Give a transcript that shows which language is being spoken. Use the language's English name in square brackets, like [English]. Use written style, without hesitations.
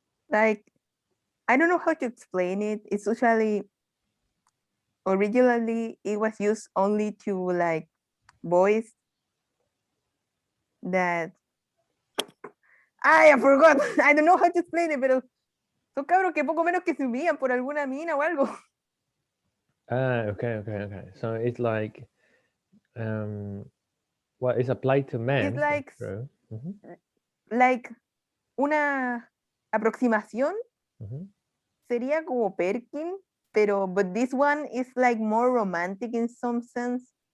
[English] Like, I don't know how to explain it. It's usually, originally, it was used only to like boys that, I forgot. I don't know how to explain it, [Spanish] pero son cabros que poco menos que se humillan por alguna mina o algo. [English] Okay. So it's like, well, it's applied to men. It's like, Mm-hmm. [Spanish] like una aproximación Mm-hmm. sería como Perkin, pero [English] but this one is like more romantic in some sense.